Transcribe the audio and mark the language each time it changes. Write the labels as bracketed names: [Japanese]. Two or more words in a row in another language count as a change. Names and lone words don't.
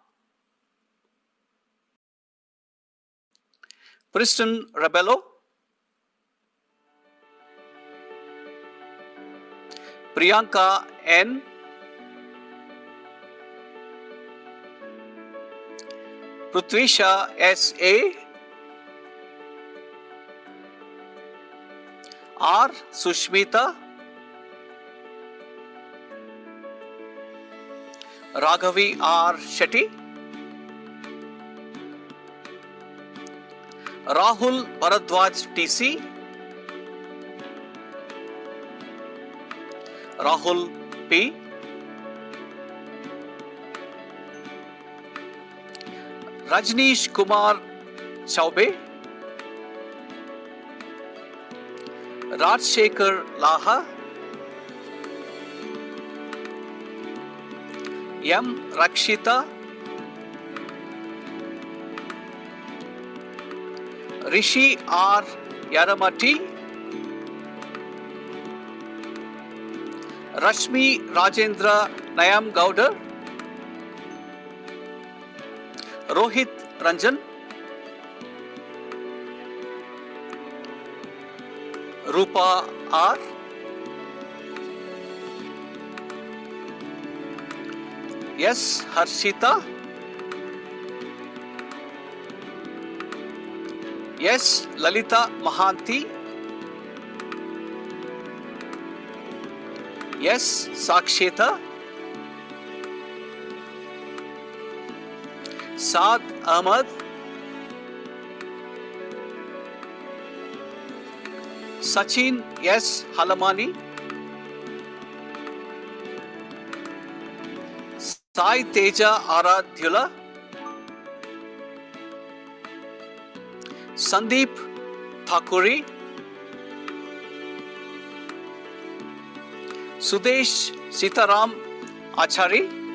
[English] Preston Rebello, Priyanka N, Prithvisha S.A, R. Sushmita, Raghavi R. Shetty, Rahul Bharadwaj TC, Rahul P, Rajneesh Kumar Chaube, Rajshekhar Laha, M. Rakshita, Rishi R. Yaramati, Rashmi Rajendra Nayam Gowder, Rohit Ranjan, Rupa R, S. Harshita, S. Lalita Mahanti, S. Saksheta, Saad Ahmad, Sachin S. Halamani, Sai Teja Aradhyula, Sandeep Thakuri, Sudesh Sitaram Achari,